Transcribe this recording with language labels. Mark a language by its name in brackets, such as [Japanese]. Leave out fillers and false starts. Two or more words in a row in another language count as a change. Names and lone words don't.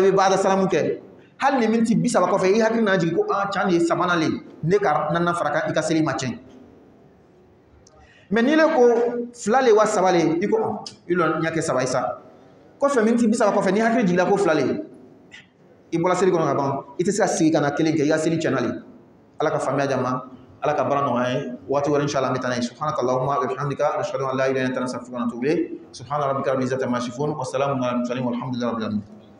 [Bambara] i bɛ baada salamu kɛ hali ni miniti 30 kɔfɛ i hakili nana jigin ko can de ye sabanan le ne ka naaninan fara kan i ka seli ma tiɲɛ mais n'i le ko fila le wa saba le i ko i lɔ n y'a kɛ saba ye sa kɔfɛ miniti 30 kɔfɛ n'i hakili jigila ko fila le i bɔra seli kɔnɔ ka ban i tɛ se ka sigi ka na kelen kɛ i ka seli tiɲɛna le ala ka faamuya di a ma ala ka baara nɔgɔya ye waati wɛrɛ inshallah an bɛ taa n'a ye [Arabic] سبحانك اللهم وبحمدك نشهد أن لا إله إلا أنت نستغفرك ونتوب إليك سبحان ربك رب العزة عما يصفون وسلام على المرسلين والحمد لله رب العالمين